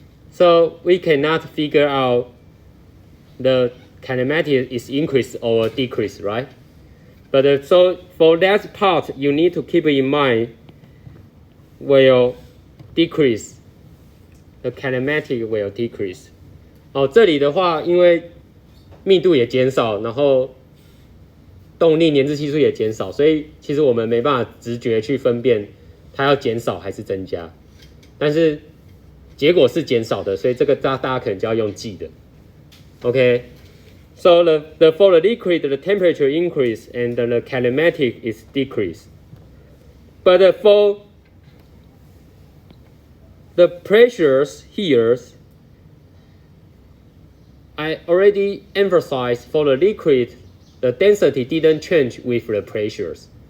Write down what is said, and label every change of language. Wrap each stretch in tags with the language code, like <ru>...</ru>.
<en>So we cannot figure out the kinematic is increase or decrease, right? But so for that part, you need to keep in mind will decrease. The kinematic will decrease.</en> <zh>这里的话，因为密度也减少，然后动力粘滞系数也减少，所以其实我们没办法直觉去分辨它要减少还是增加。但是结果是减少的，所以这个大家可能就要用记的。</zh> <en>Okay, so for the liquid, the temperature increase and the kinematic is decrease. But for the pressures here, I already emphasized for the liquid, the density didn't change with the pressures.</en>